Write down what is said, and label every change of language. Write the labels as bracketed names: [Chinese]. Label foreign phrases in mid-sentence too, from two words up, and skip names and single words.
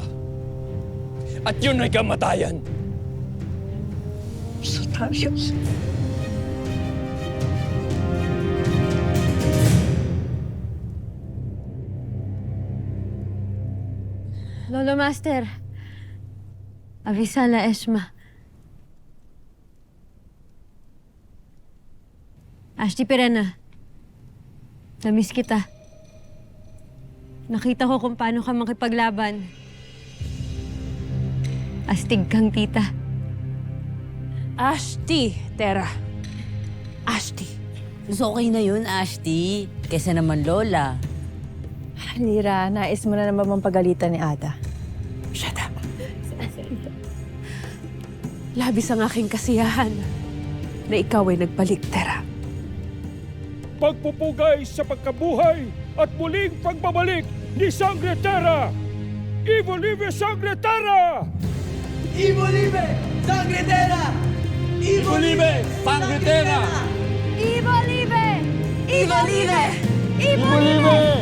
[Filipino] At yun ay kamatayan. Sotarios. Lolo Master, avisa la Esma. Ashti Perena, namiss kita. Nakita ko kung paano ka makipaglaban. Astig kang tita. Ashti, Tera. Ashti. Mas okay na yun, Ashti. Kesa naman Lola. Lira, nais mo na naman pagalitan ni Ada. [English] Shut up. [Filipino] Labis ang aking kasiyahan na ikaw ay nagbalik, Tera. Pagpupugay sa pagkabuhay at muling pagbabalik ni Sangre Terra! Ivo Live Sangre Terra! Ivo Live! Sangre Terra! Ivo Live! Sangre Terra! Ivo Libe! Ivo Live! Ivo Libe!